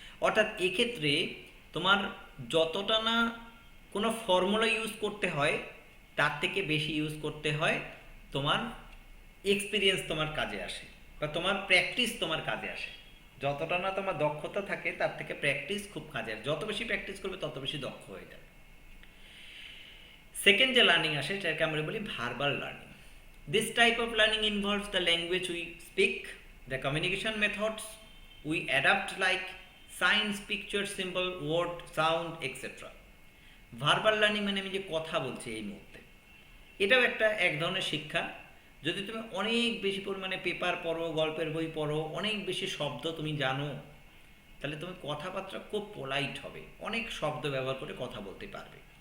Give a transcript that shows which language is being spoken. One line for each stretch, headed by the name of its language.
Bangla: অর্থাৎ এক্ষেত্রে তোমার যতটা না কোনো ফর্মুলা ইউজ করতে হয়, তার থেকে বেশি ইউজ করতে হয় তোমার এক্সপিরিয়েন্স, তোমার কাজে আসে, বা তোমার প্র্যাকটিস তোমার কাজে আসে। যতটা না তোমার দক্ষতা থাকে তার থেকে প্র্যাকটিস খুব কাজে আসে। যত বেশি প্র্যাকটিস করবে তত বেশি দক্ষ হয়ে যাবে। সেকেন্ড যে লার্নিং আসে সেটাকে আমরা বলি verbal learning.
English: This type of learning involves the language we speak The communication methods we adapt like signs, picture, symbol, word, sound, etc.
Bangla: Verbal learning মানে আমি যে কথা বলছি এই মুহূর্তে, এটাও এক ধরনের শিক্ষা। যদি তুমি অনেক বেশি পরিমাণে পেপার পড়ো, গল্পের বই পড়ো, অনেক বেশি শব্দ তুমি জানো, তাহলে তুমি কথাবার্তা খুব পোলাইট হবে, অনেক শব্দ ব্যবহার করে কথা বলতে পারবে।